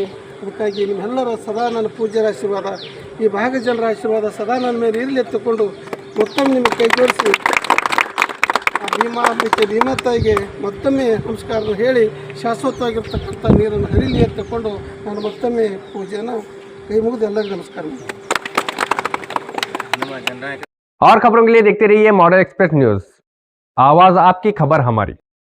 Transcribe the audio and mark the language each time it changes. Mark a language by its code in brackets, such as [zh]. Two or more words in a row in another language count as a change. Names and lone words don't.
[kn] ಅದಕ್ಕಾಗಿ ನಿಮ್ಮೆಲ್ಲರ ಸದಾ ನನ್ನ ಪೂಜ್ಯರ ಆಶೀರ್ವಾದ, ಈ ಭಾಗ ಜನರ ಆಶೀರ್ವಾದ ಸದಾ ನನ್ನ ಮೇಲೆ ಇರಲಿ ಎತ್ತುಕೊಂಡು ಮತ್ತೊಮ್ಮೆ ನಿಮಗೆ ಕೈ ಜೋಡಿಸಿ ಆ ಭೀಮಾ ತಾಯಿಗೆ ಮತ್ತೊಮ್ಮೆ ನಮಸ್ಕಾರ ಹೇಳಿ ಶಾಶ್ವತವಾಗಿರ್ತಕ್ಕಂಥ ನೀರನ್ನು ಹರಿಲಿ ಎತ್ತುಕೊಂಡು ನಾನು ಮತ್ತೊಮ್ಮೆ ಪೂಜೆಯನ್ನು ಕೈ ಮುಗಿದು ಎಲ್ಲರಿಗೂ ನಮಸ್ಕಾರ ಮಾಡ್ತೀನಿ. [hi] और खबरों के लिए देखते रहिए मॉडर्न एक्सप्रेस न्यूज, आवाज आपकी खबर हमारी।